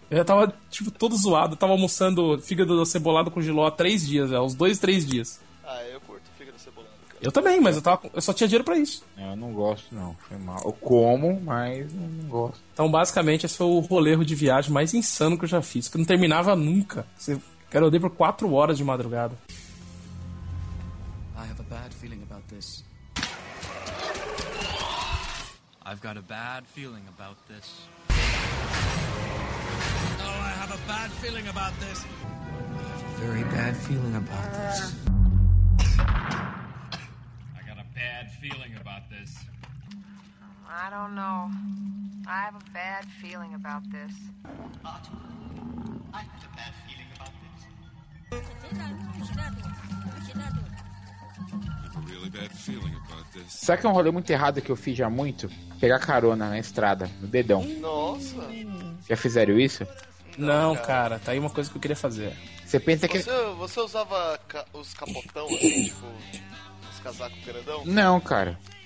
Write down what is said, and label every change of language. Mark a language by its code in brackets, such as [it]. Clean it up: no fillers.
[pt] Eu já tava, tipo, todo zoado. Eu tava almoçando fígado cebolado com giló há 3 dias, velho. Uns 2, 3 dias. Ah, eu curto fígado cebolado, cara. Eu também, mas eu só tinha dinheiro pra isso. Eu não gosto, não. Foi mal. Eu como, mas não gosto. Então, basicamente, esse foi o rolê de viagem mais insano que eu já fiz. Que não terminava nunca. Cara, eu dei por 4 horas de madrugada. [en] I have a bad feeling about this. I've got a bad feeling about this. Oh, I have a bad feeling about this. Very bad feeling about this. I got a bad feeling about this. I don't know. I have a bad feeling about this. I have a bad feeling about this. [pt] Será que é um rolê muito errado que eu fiz já muito? Pegar carona na estrada, no dedão. Nossa. Já fizeram isso? Não, não cara. Tá aí uma coisa que eu queria fazer. Você pensa que... Você usava os capotão, assim, tipo, os casacos grandão? Não, cara.